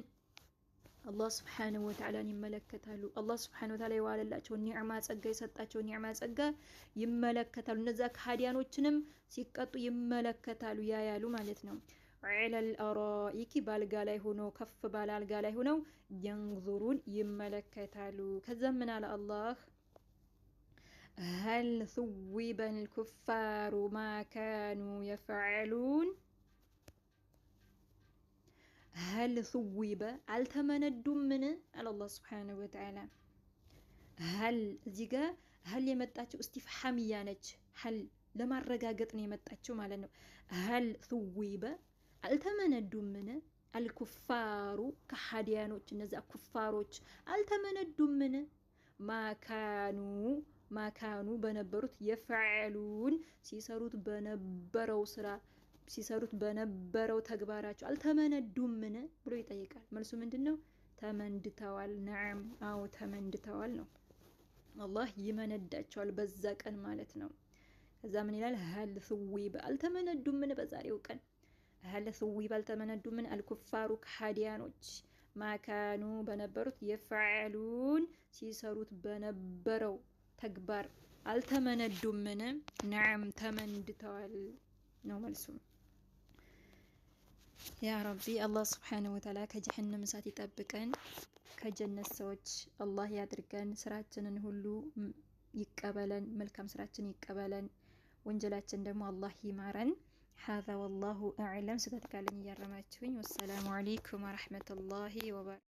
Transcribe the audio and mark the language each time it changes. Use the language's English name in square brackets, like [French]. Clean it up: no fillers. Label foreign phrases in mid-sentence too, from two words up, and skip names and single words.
[Amharic] አላህ [Arabic] سبحانه وتعالى [Amharic] ይመለከታሉ። አላህ [Arabic] سبحانه وتعالى [Amharic] የዋለላቸው ኒዕማ ጸጋ የሰጣቸው ኒዕማ ጸጋ ይመለከታሉ። እነዛ ከሃዲያኖችንም ሲቀጡ ይመለከታሉ ያያሉ ማለት ነው። [Arabic] على الأرائك [Amharic] ባልጋ ላይ ሆኖ ከፍ ባለ አልጋ ላይ ሆነው የንዙሩን ይመለከታሉ። ከዛ ምን አለ አላህ [Arabic] هل ثوب الكفار ما كانوا يفعلون هل ثوب [Amharic] አልተመነዱም ምን አለ አላህ [Arabic] سبحانه وتعالى። [Amharic] هل እዚህ ጋር هل የመጣችው እስቲፍሃሚያ ነች። هل ለማረጋገጥ ነው የመጣችው ማለት ነው። [Arabic] هل ثوب [Amharic] አልተመነዱም ምን አልኩፋሩ ከሃዲያኖች እነዛ ኩፋሮች አልተመነዱም ምን ማካኑ በነበሩት የፈዕሉን ሲሰሩት በነበረው ስራ ሲሰሩት በነበረው ተግባራቸው አልተመነዱም ምን ብሎ ይጠይቃል። መልሱ ምንድነው? ተመንድተዋል። ነዓም አው ተመንድተዋል ነው። አላህ ይመነዳቸዋል በዛ ቀን ማለት ነው። ከዛ ምን ይላል? [Arabic] هل ثوب [Amharic] አልተመነዱም ምን በዛሬው ቀን [Arabic] هل ثوب [Amharic] አልተመነዱም ምን አልኩፋሩ ከሃዲያኖች ማካኑ በነበሩት የፈዕሉን ሲሰሩት በነበረው ተግባር አልተመነዱም ምን? ነዓም ተመንድተዋል ነው መልሱ። [Arabic] يا ربي [Amharic] አላህ [Arabic] سبحانه وتعالى [Amharic] ከጀሃነም እሳት ይጠብቀን፣ ከጀነት ሰዎች አላህ ያድርገን። ስራችንን ሁሉ ይቀበለን፣ መልካም ስራችን ይቀበለን፣ ወንጀላችን ደግሞ አላህ ይማረን። [Arabic] هذا والله أعلم ستتكلم يا رماتشوين والسلام عليكم ورحمة الله وبركاته.